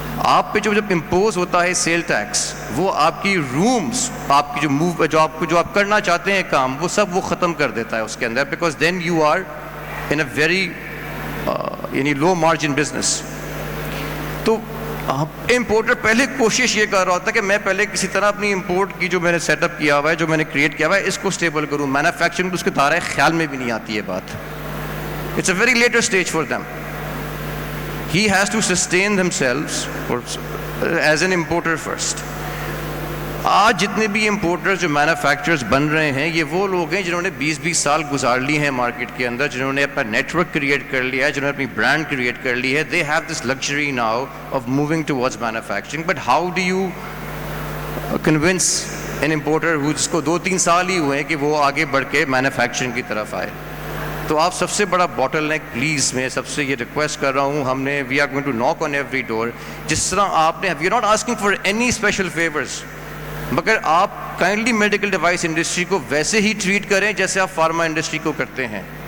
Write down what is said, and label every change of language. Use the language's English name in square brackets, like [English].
[Urdu] آپ پہ جب امپوز ہوتا ہے سیل ٹیکس, وہ آپ کی رومز, آپ کی جو آپ کرنا چاہتے ہیں کام, وہ سب وہ ختم کر دیتا ہے اس کے اندر, [English] Because then you are in a very یعنی low margin business. [Urdu] تو امپورٹر پہلے کوشش یہ کر رہا ہوتا ہے کہ میں پہلے کسی طرح اپنی امپورٹ کی جو میں نے سیٹ اپ کیا ہوا ہے, جو میں نے کریٹ کیا ہوا ہے, اس کو اسٹیبل کروں. مینوفیکچرنگ اس کے دائرہ خیال میں بھی نہیں آتی ہے بات. [English] It's a very later stage for them. He has to sustain themselves as an importer first. [Urdu] آج جتنے بھی امپورٹرز جو مینوفیکچررز بن رہے ہیں, یہ وہ لوگ ہیں جنہوں نے 20-20 سال گزار لی ہیں مارکیٹ کے اندر, جنہوں نے اپنا نیٹ ورک کریٹ کر لیا ہے, جنہوں نے اپنی برانڈ کریٹ کر لی ہے. [English] They have this luxury now of moving towards manufacturing. But how do you convince an importer [Urdu] جس کو 2-3 سال ہی ہوئے ہیں کہ وہ آگے بڑھ کے مینوفیکچرنگ کی طرف آئے؟ تو آپ سب سے بڑا باٹل نیک, پلیز میں سب سے یہ ریکویسٹ کر رہا ہوں, ہم نے [English] We are going to knock on every door. [Urdu] جس طرح آپ نے, [English] we are not asking for any special favours, [Urdu] مگر آپ کائنڈلی میڈیکل ڈیوائس انڈسٹری کو ویسے ہی ٹریٹ کریں جیسے آپ فارما انڈسٹری کو کرتے ہیں.